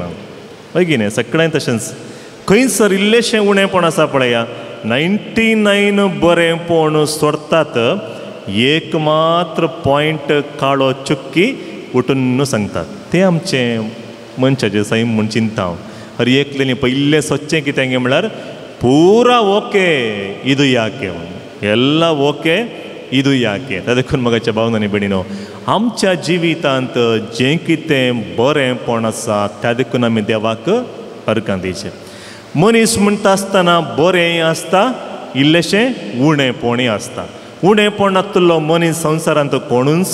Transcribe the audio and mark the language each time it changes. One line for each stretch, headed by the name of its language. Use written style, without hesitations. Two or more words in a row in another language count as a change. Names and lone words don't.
Konkani: बेगीन सगळ्यांक तशेंच खंयसर इल्लेशें उणेंपण आसा पळया. 99 बरेंपण सोडतात, एक मात्र पॉयंट काळो चुक्की उठून सांगतात ते आमचें मनशाचें सैम म्हूण चिंता हांव हर एकलें पयलें सच्चें कितें म्हळ्यार पुरा ओके
Kannada: ಇದು ಯಾಕೆ ಎಲ್ಲ ಓಕೆ ಇದು ಯಾಕೆ
Konkani: ಅದಕ್ಕून मगाच्या भावनांनी भयणीनो आमच्या जिवितांत जें कितें बरेंपण आसा त्या देखून आमी देवाक अर्गां दिवचें मनीस म्हणटा आसतना बरें आसता इल्लेशें उणेंपणूय आसता उणेंपण नासलो मनीस संवसारांत कोणूच